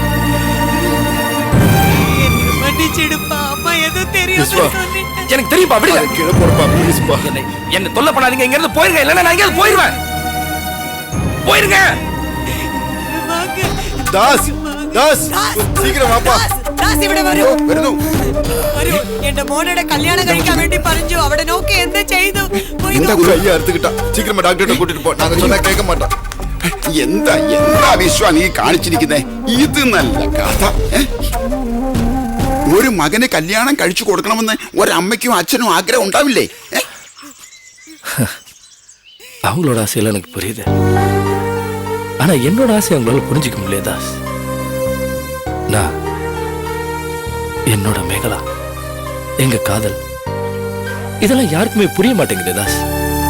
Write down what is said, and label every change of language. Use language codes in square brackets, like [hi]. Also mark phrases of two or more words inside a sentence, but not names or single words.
[ta] எனக்கு தெரியும்பா. என்ன தொல்லை பண்ணாதீங்க. இங்க இருந்து போயிருங்க, இல்லன்னா நான் எங்கேயாவது போயிருவேன். போயிருங்க. தாஸ், தாஸ், சீக்கிரம் வாப்பா. [ml] தாஸ் ഇവിടെ വരൂ. വരൂ. എന്റെ മോനോട് കല്യാണം കഴിക്കാൻ വേണ്ടി പറഞ്ഞു. അവിടെ നോക്കി എന്ത് ചെയ്തു? [ta] இந்த கையை அறுத்துக்கிட்டா. சீக்கிரமா டாக்டர்கிட்ட கூட்டிட்டு போ. நாங்க சொன்னா கேட்க மாட்டோம். [ml] എന്താ വിശ്വ നീ കാണിച്ചിരിക്കുന്നേ? ഇത് നല്ല കഥ. ഒരു മകന് കല്യാണം കഴിച്ചു കൊടുക്കണമെന്ന് ഒരമ്മയ്ക്കും അച്ഛനും ആഗ്രഹം ഉണ്ടാവില്ലേ? [ta] அவங்களோட ஆசையெல்லாம் எனக்கு புரியுது. ஆனா என்னோட ஆசை அவங்களால புரிஞ்சுக்க முடியல தாஸ். நான் என்னோட மேகலா, எங்க காதல் இதெல்லாம் யாருக்குமே புரிய மாட்டேங்குது தாஸ்.